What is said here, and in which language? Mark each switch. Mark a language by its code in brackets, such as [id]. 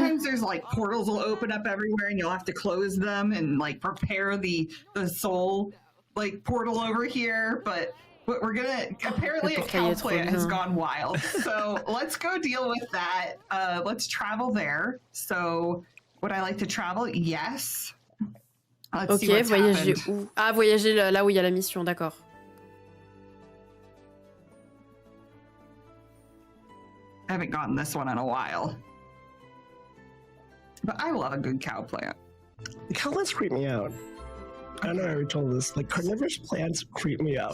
[en] Sometimes there's like portals will open up everywhere and you'll have to close them and like prepare the soul like portal over here, but we're gonna apparently a cow plant has gone wild, so let's go deal with that. Let's travel there. So would I like to travel? Yes. Let's see [fr] Ok, [en] what's [fr] voyager [en] happened. [fr] où? Ah, voyager là où il y a la mission, d'accord. [en] I haven't gotten this one in a while, but I love a good cow plant. The cow plants creep me out. I know I already told this. Like carnivorous plants creep me out.